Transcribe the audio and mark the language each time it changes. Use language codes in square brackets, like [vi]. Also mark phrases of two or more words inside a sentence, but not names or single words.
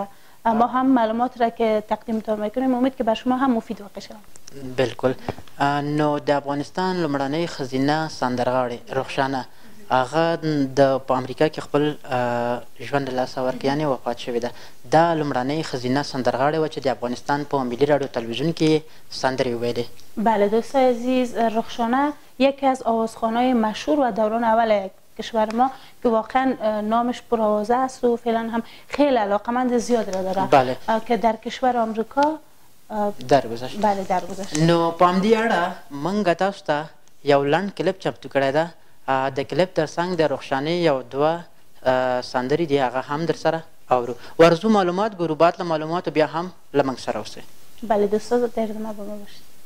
[fa] ما هم معلومات را که تقدیمتان میکنیم امید که بر شما هم مفید واقع شود. بالکل. [ps] نو د افغانستان لومړنۍ ښځینه سندرغاړې رخشانه هغه په امریکا کې خپل ژوند له لاسه ورکړی، یعنې وفات شوې ده. دا لومړنۍ ښځینه سندرغاړې وه چې د افغانستان په ملي راډیو تلویزیون کې سندرې ویلې. [fa] بله دوستان عزیز، رخشانه یکی از آوازخوان‌های مشهور و دوران اول کشور ما که واقعا نامش پرآوازه است و فعلا هم خیلی علاقمند زیاد را داره. بله. که در کشور آمریکا درگذشت. بله درگذشت. [ps] نو په همدې اړه موږ تاسو ته یو لنډ کلیپ چمتو کړی ده. د کلیپ ترڅنګ د رخشانې یو دوه سندرې دي، هغه هم در سره اورو. ورزو معلومات ګورو، بعد له معلوماتو بیا هم له موږ سره اوسئ. [fa] بله دوستان در ادامه با ما باشید.